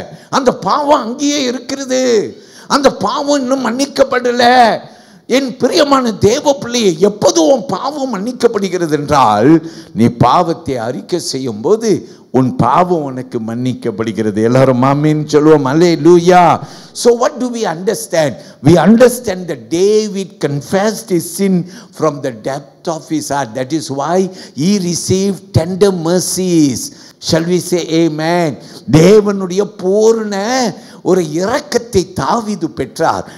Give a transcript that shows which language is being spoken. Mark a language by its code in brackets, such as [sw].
[ta] அந்த பாவம் அங்கேயே இருக்கிறது. அந்த பாவம் இன்னும் மன்னிக்கப்படல. என் பிரியமான தேவ பிள்ளையை, எப்போதும் பாவம் மன்னிக்கப்படுகிறது என்றால் நீ பாவத்தை அறிக்கை செய்யும் போது உன் பாவம் உனக்கு மன்னிக்கப்படுகிறது. எல்லாரும் ஆமென் சொல்லுவோம். அல்லேலூயா. [en] So what do we understand? We understand that David confessed his sin from the depth of his heart. That is why he received tender mercies. Shall we say amen? [ta] தேவனுடைய பூர்ண ஒரு இரக்கத்தை தாவீது பெற்றார்.